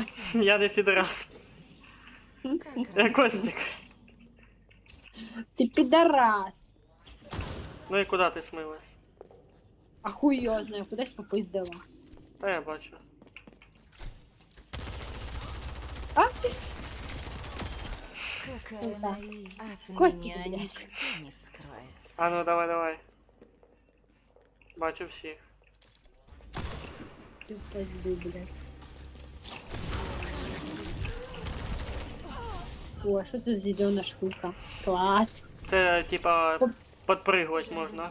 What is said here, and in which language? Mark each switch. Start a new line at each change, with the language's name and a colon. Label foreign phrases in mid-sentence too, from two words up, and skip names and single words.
Ukrainian: Я не підарас. Я Костік. Ти підарас. Ну і куди ти смилась? А хуй його знаю, кудись попиздила. Та я бачу. Ах ти.
Russian: Какая
Ukrainian: Сука.
Russian: наивная. От
Ukrainian: Костик,
Russian: меня
Ukrainian: блядь.
Russian: никто не скроется.
Ukrainian: А ну давай. Бачу всіх. Ти в пизду, блядь. О, що це за зелена штука? Клас. Це типа подпригувати можна.